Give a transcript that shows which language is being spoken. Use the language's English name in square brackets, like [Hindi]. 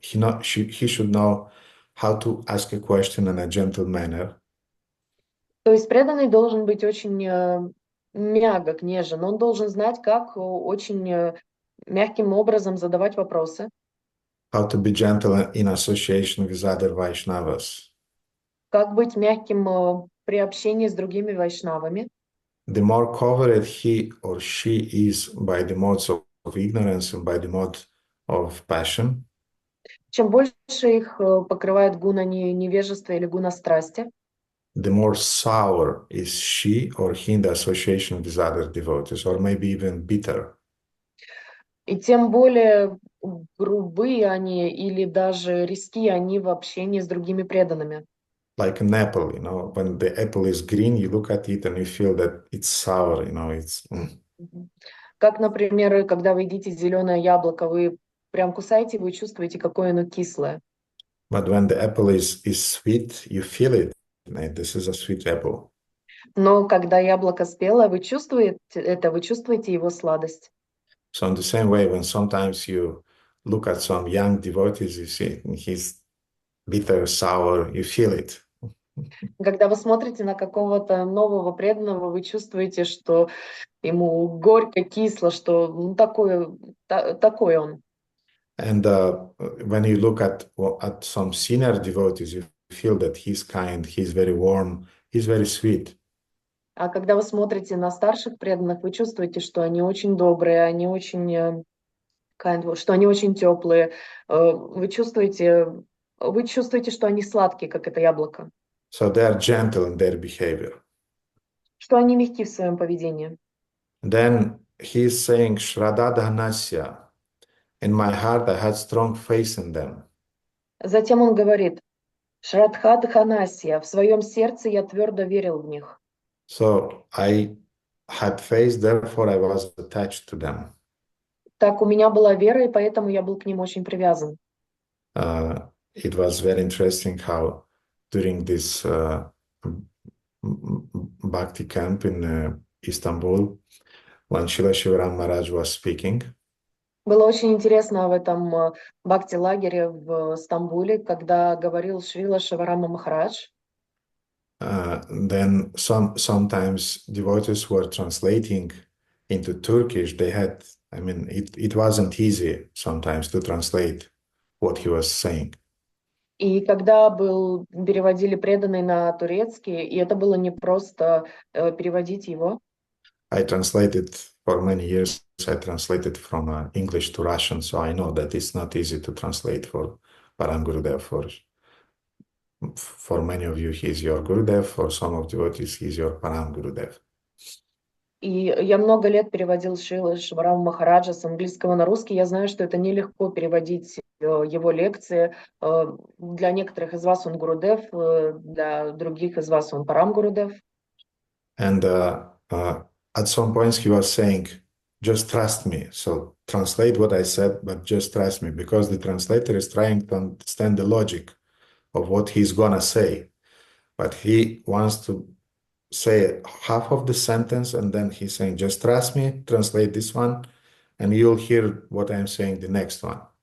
[English] He should know how to ask a question in a gentle manner. [Russian] То есть преданный должен быть очень мягок, нежен. Он должен знать, как очень мягким образом задавать вопросы, [English] How to be gentle in association with other Vaishnavas. [Russian] как быть мягким при общении с другими вайшнавами. [English] The more covered he or she is by the modes of ignorance and by the mode of passion, [Russian] Чем больше их покрывает гуна невежества или гуна страсти, [English] the more sour is she or he in the association with other devotees, or maybe even bitter. [Russian] и тем более грубые они или даже резкие они в общении с другими преданными. [English] Like an apple, when the apple is green, you look at it and you feel that it's sour, it's. [Russian] Как, например, когда вы едите зеленое яблоко, вы прям кусаете, вы чувствуете, какое оно кислое. [English] But when the apple is sweet, you feel it. This is a sweet apple. [Russian] Но когда яблоко спелое, вы чувствуете это, вы чувствуете его сладость. [English] So in the same way, when sometimes you look at some young devotees, you see he's bitter, sour, you feel it. [Russian] Когда вы смотрите на какого-то нового преданного, вы чувствуете, что ему горько, кисло, что такой он. [English] And when you look at some senior devotees, you feel that he's kind, he's very warm, he's very sweet. [Russian] А когда вы смотрите на старших преданных, вы чувствуете, что они очень добрые, они очень что они очень теплые. Вы чувствуете, что они сладкие, как это яблоко. [English] So they are gentle in their behavior. [Russian] Что они мягки в своем поведении. [English] Then he is saying, Shradadhanasya. In my heart I had strong faith in them. [Russian] Затем он говорит, Шрадхадханасия, в своем сердце я твердо верил в них. [English] So I had faith, therefore I was attached to them. [Russian] Так у меня была вера, и поэтому я был к ним очень привязан. [English] It was very interesting how during this Bhakti camp in Istanbul, when Srila Shivaram Maharaj was speaking, [Russian] Было очень интересно в этом бхакти-лагере в Стамбуле, когда говорил Шрила Шиварама Махарадж. [English] then sometimes devotees were translating into Turkish. It wasn't easy sometimes to translate what he was saying. [Russian] И когда переводили преданный на турецкий, и это было не просто переводить его. [English] I translated for many years. I translated from English to Russian, so I know that it's not easy to translate for Param Gurudev. For many of you, he is your Gurudev. For some of devotees, he is your Param Gurudev. [Russian] И я много лет переводил Шиварама Махараджа с английского на русский. Я знаю, что это нелегко переводить его лекции. Для некоторых из вас он Гурудев, для других из вас он Парам Гурудев. [English] And at some points he was saying, just trust me. So translate what I said, but just trust me, because the translator is trying to understand the logic of what he's gonna say. But he wants to say half of the sentence, and then he's saying, just trust me, translate this one, and you'll hear what I'm saying the next one.